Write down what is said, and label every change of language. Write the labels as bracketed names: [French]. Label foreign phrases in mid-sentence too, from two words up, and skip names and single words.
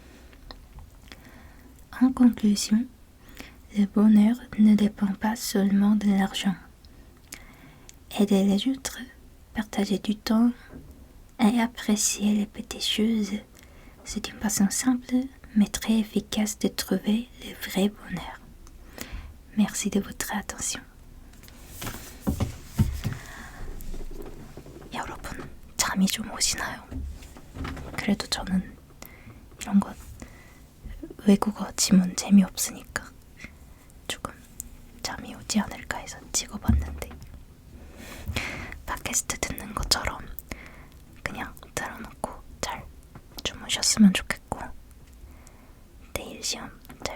[French] En conclusion, le bonheur ne dépend pas seulement de l'argent. Aider les autres, partager du temps et apprécier les petites choses, c'est une façon simple mais très efficace de trouver le vrai bonheur. Merci de votre attention. [Korean] 여러분, 잠이 좀 오시나요? 그래도 저는 이런 것 외국어 지문 재미없으니까 조금 잠이 오지 않을까 해서 찍어봤는데 팟캐스트 듣는 것처럼 그냥 틀어놓고 잘 주무셨으면 좋겠고 내일 시험